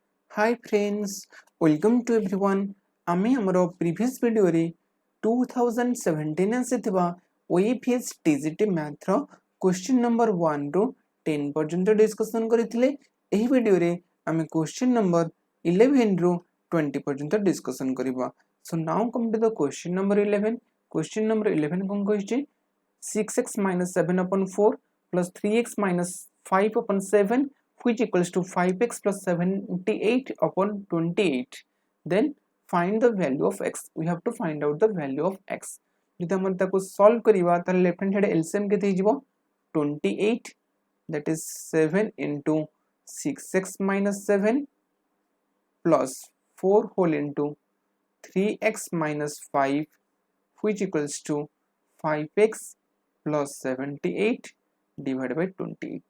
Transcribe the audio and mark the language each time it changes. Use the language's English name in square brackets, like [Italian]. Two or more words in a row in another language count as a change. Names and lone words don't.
[English] Hi friends, welcome to everyone. [Odia] ଆମେ ହମରୋ [English] previous video [Odia] ରେ 2017 ଆସିଥିବା OAVS TGT ମ୍ୟାଥ ରୋ [English] question number 1 [Odia] ରୋ 10 ପର୍ଯ୍ୟନ୍ତ ଡିସକସନ କରିଥିଲେ। ଏହି ଭିଡିଓ ରେ ଆମେ [English] question number 11 [Odia] ରୋ 20 ପର୍ଯ୍ୟନ୍ତ ଡିସକସନ କରିବା। [English] So now come to the question number 11. Question number 11. क्वेश्चन नंबर 11 [Odia] କୋନ କହିଛି [English] 6x minus 7 upon 4 plus 3x minus 5 upon 7 which equals to 5x plus 78 upon 28. Then find the value of x. We have to find out the value of x. [Odia] ଜଦି ହମ ତାକୋ ସଲଭ କରିବା ତ [English] left hand side LCM [Odia] କେତେ ହିଜବୋ [English] 28 that is 7 into 6x minus 7 plus 4 whole into 3x minus 5 which equals to 5x plus 78 divided by 28.